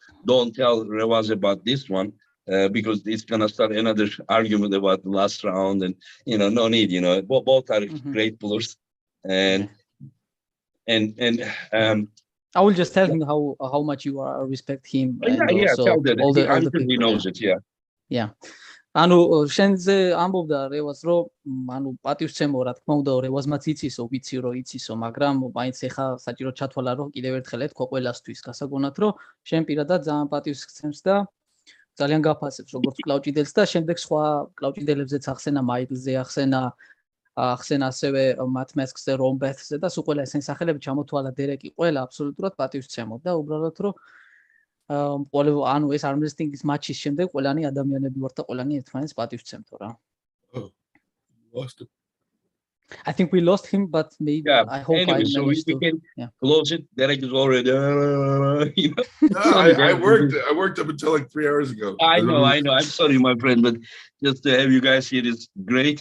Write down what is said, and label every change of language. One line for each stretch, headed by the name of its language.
English: Don't tell Revaz about this one. Because it's gonna start another argument about the last round, and you know, no need. You know, both are great pullers, and and I will just tell him how much you respect him, and yeah, also tell that. all the I'm sure he people. knows it. Yeah. Yeah.
Georgian: ანუ შენზე ამბობდა რევას რომ ანუ პატივსცემო რა თქმა უნდა რევაზმაც იცისო ვიცი რომ იცისო მაგრამ მაინც ეხა საჭირო ჩათვალა რომ კიდევ ერთხელ ეთქვა ყველასთვის გასაგონად რომ შენ პირადად ძალიან პატივს გცემს და ძალიან გაფასებს როგორც კლავჭიდელს და შემდეგ სხვა კლავჭიდელებზეც ახსენა მაიკლზე ახსენა ასევე მათ მესკზე რომბეთზე და სულ ყველა ეს სახელები ჩამოთვალა დერეკი ყველა აბსოლუტურად პატივსცემო და უბრალოდ რომ ყველა ანუ ეს armwrestling-ის მატჩის შემდეგ ყველანი ადამიანები ვართ და ყველანი ერთმანეთს პატივს ვცემთო რა.
English: Lost it. I think we lost him, but maybe I hope anyway, I managed we can close it. Derek is already. You know, I worked up until like 3 hours ago. I know. I'm sorry, my friend, but just to have you guys here is great.